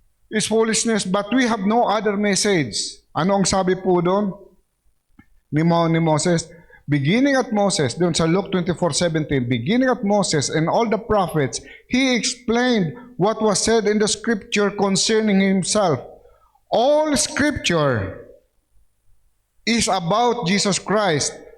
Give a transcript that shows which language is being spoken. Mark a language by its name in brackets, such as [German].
[English] It's foolishness, but we have no other message. [Filipino] Ano ang sabi po doon ni Moses? [English] Beginning at Moses, [Filipino] doon sa [English] Luke 24:17, beginning at Moses and all the prophets, he explained what was said in the scripture concerning himself. All scripture is about Jesus Christ.